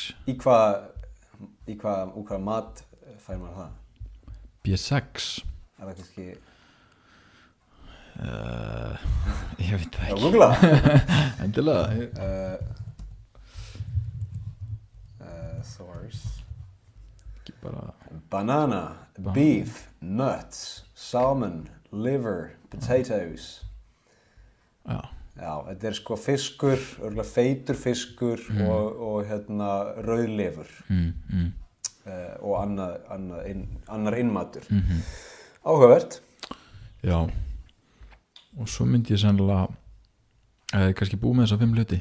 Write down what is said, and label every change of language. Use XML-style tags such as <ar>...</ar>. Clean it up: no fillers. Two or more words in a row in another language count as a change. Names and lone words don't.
<is>Úr hvaða mat fær maður það? B6 Er það kannski... ég veit það Já, ekki. googla. Endilega. Source. Ekki bara</is> <en>Banana, beef, nuts, salmon, liver, potatoes.</en> <is>já. Já, þetta er sko fiskur, örgulega feitur fiskur og rauðlifur og annar innmatur. Áhugavert. Já. Og svo myndi ég sennilega kannski búið með þessa 5 hluti.</is>